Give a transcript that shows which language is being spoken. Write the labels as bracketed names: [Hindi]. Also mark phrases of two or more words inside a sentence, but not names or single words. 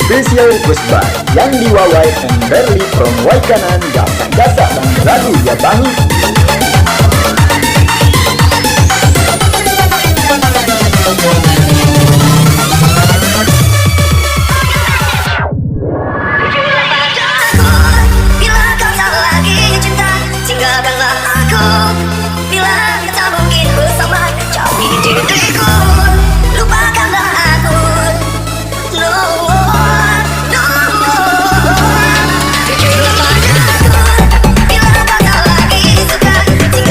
[English] Official request by Yandi Wawai and Berli from Waikanan. [Indonesian] Gasa-gasa dan beradu ya bang. Bila kau tak lagi cinta, tinggalkanlah aku. Bila kau tak mungkin bersama, jauhi diriku. Lupakanlah aku. [English] No more, no more. [Indonesian] Jujurlah padaku. Bila kau tak lagi suka,